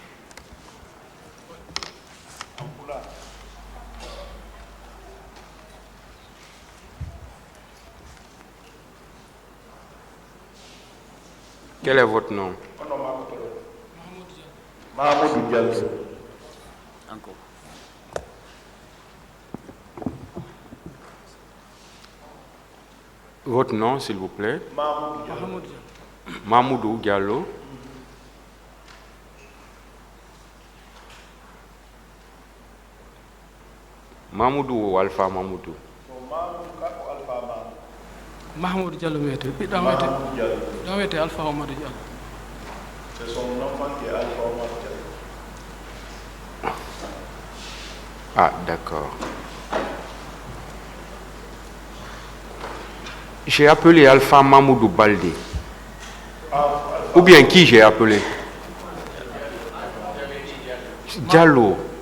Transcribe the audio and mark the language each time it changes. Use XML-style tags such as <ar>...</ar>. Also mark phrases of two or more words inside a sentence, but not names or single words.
<fr>Quel est votre nom? Mahmoud Diallo. Encore. Votre nom, s'il vous plaît? Mahmoud Diallo. Mamoudou Diallo. Mamoudou ou Alpha Mamoudou?</fr> <ff>Mahmoud Diallo wiyete ɓiɗɗo am wiyete Alpha Amadou Diallo.</ff> <fr>C'est son enfant qui est Alpha Omar Diallo. Ah, d'accord. J'ai appelé Alpha Mamoudou Baldé. Ou bien qui j'ai appelé? Diallo.</fr>